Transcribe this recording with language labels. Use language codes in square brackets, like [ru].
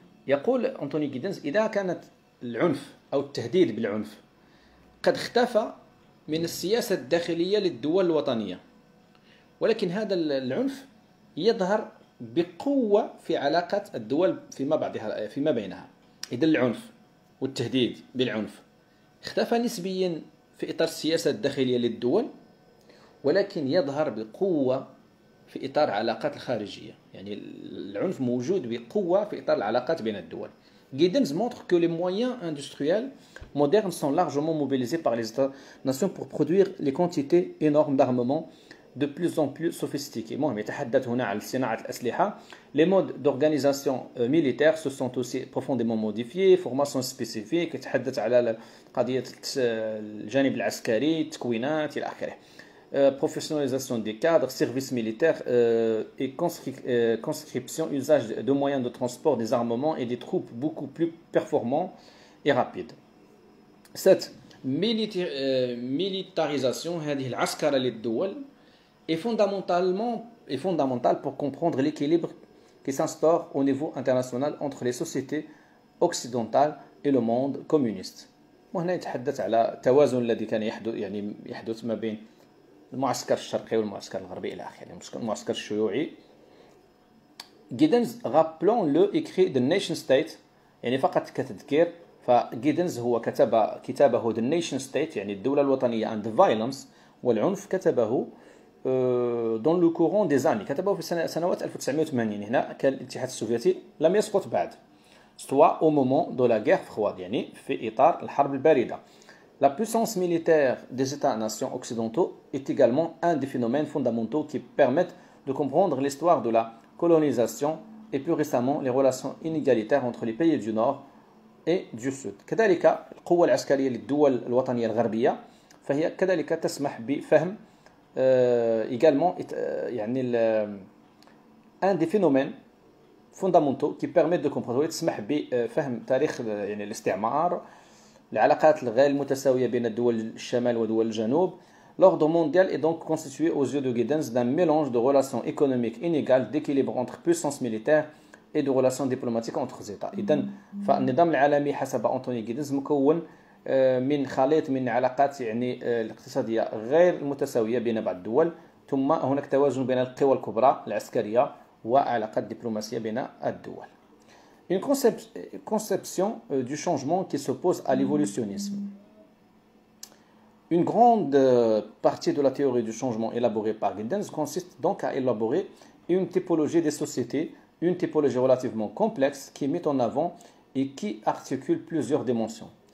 [ar] يقول أنتوني جيدنز إذا كانت العنف أو التهديد بالعنف قد اختفى من السياسة الداخلية للدول الوطنية، ولكن هذا العنف يظهر بقوة في علاقة الدول فيما بينها. إذا العنف والتهديد بالعنف اختفى نسبيا في إطار السياسة الداخلية للدول، ولكن يظهر بقوة في إطار العلاقات الخارجية. يعني العنف موجود بقوة في إطار العلاقات بين الدول. [fr] Giddens montre que les moyens industriels modernes sont largement mobilisés par les États-nations pour produire les quantités énormes d'armements de plus en plus sophistiqués. [ar] المهم يتحدث هنا عن صناعة الأسلحة. [fr] Les modes d'organisation militaire se sont aussi profondément modifiés. Formation spécifique، [ar] يتحدث على قضية الجانب العسكري، التكوينات إلى آخره. [fr] Professionnalisation des cadres, service militaire et conscription, usage de moyens de transport, des armements et des troupes beaucoup plus performants et rapides. Cette militarisation [ar] هذه العسكرة للدول [fr] est fondamentale pour comprendre l'équilibre qui s'instaure au niveau international entre les sociétés occidentales et le monde communiste. [ar] وهنا يتحدث على التوازن الذي كان يحدث ما بين المعسكر الشرقي والمعسكر الغربي إلى آخره، المعسكر الشيوعي. جيدنز رابلون لو écrit The Nation State، يعني فقط كتذكير، فجيدنز هو كتب كتابه The Nation State يعني الدولة الوطنية and Violence والعنف، كتبه [fr] dans le courant des années، [ar] كتبه في سنوات 1980. هنا كان الاتحاد السوفيتي لم يسقط بعد، [fr] soit au moment de la guerre froide، [ar] يعني في إطار الحرب الباردة. [fr] La puissance militaire des États-nations occidentaux est également un des phénomènes fondamentaux qui permettent de comprendre l'histoire de la colonisation et plus récemment les relations inégalitaires entre les pays du Nord et du Sud. [ar] كذلك القوة العسكرية للدول الوطنية الغربية فهي كذلك تسمح بفهم également يعني [fr] un des phénomènes fondamentaux qui permettent de comprendre [ar] تسمح بفهم تاريخ يعني الاستعمار العلاقات الغير المتساوية بين الدول الشمال ودول الجنوب. [fr] L'ordre mondial est donc constitué aux yeux de Giddens d'un mélange de relations économiques inégales, d'équilibre entre puissances militaires et de relations diplomatiques entre les États. [ar] إذن فالنظام العالمي حسب أنطوني جيدنز مكون من خليط من علاقات يعني الاقتصادية غير المتساوية بين بعض الدول، ثم هناك توازن بين القوى الكبرى العسكرية وعلاقات دبلوماسية بين الدول. [fr] Une conception du changement qui s'oppose à l'évolutionnisme. Une grande partie de la théorie du changement élaborée par Giddens consiste donc à élaborer une typologie des sociétés, une typologie relativement complexe qui met en avant et qui articule plusieurs dimensions.